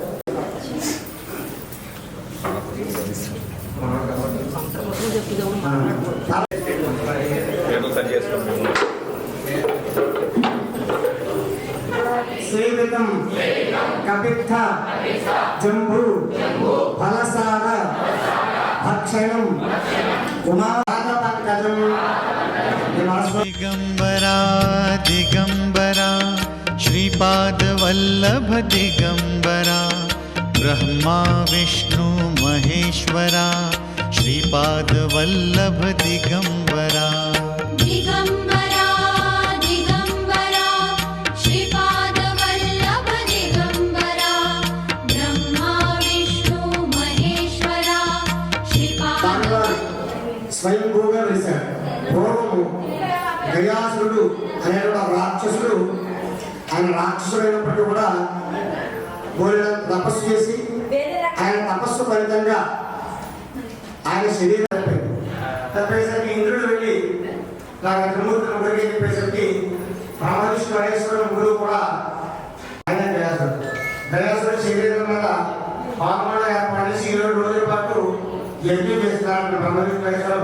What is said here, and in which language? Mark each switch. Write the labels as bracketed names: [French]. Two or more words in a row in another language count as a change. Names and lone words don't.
[Sanskrit] సేవితం కపిత్థ జంబు ఫలసార భక్షణం [Marathi] दिगंबरा दिगंबरा श्रीपाद वल्लभ दिगंबरा ब्रह्मा विष्णु महेश्वरा श्रीपाद वल्लभ दिगंबरा दिगंबरा दिगंबरा श्रीपाद वल्लभ दिगंबरा ब्रह्मा विष्णु महेश्वरा श्रीपाद [Telugu] స్వయంభూగా వేశాడు. పూర్వము గయాసురుడు అనే రాక్షసుడు, ఆయన రాక్షసుడైనప్పటికీ కూడా తపస్సు చేసి ఆయన తపస్సు ఫలితంగా ఆయన శరీరం తప్పేసరికి ఇంద్రుడు వెళ్ళి నాకు త్రిమూర్తులు ముగ్గురికి చెప్పేసరికి బ్రహ్మవిష్ణు మహేశ్వరుడు ముగ్గురు కూడా ఆయన గయాసుడు శరీరం మీద పాల్గొన ఏర్పాటు చేసి 7 రోజుల పాటు యజ్ఞం చేస్తున్నాడు బ్రహ్మవిష్ణు మహేశ్వరుడు.